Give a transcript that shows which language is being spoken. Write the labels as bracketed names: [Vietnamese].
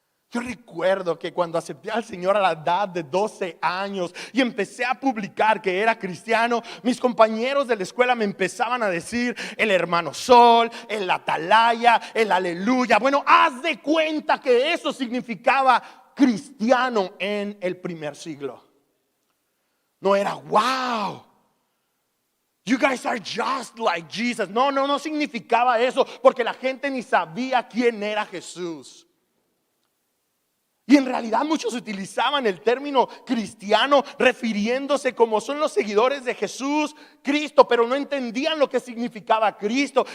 [Spanish] Yo recuerdo que cuando acepté al Señor a la edad de 12 años y empecé a publicar que era cristiano, mis compañeros de la escuela me empezaban a decir el hermano Sol, el atalaya, el aleluya. Bueno, haz de cuenta que eso significaba cristiano en el primer siglo. No era [English] wow, you guys are just like Jesus. [Spanish] No significaba eso, porque la gente ni sabía quién era Jesús. Y en realidad muchos utilizaban el término cristiano refiriéndose como son los seguidores de Jesús, Cristo, pero no entendían lo que significaba Cristo.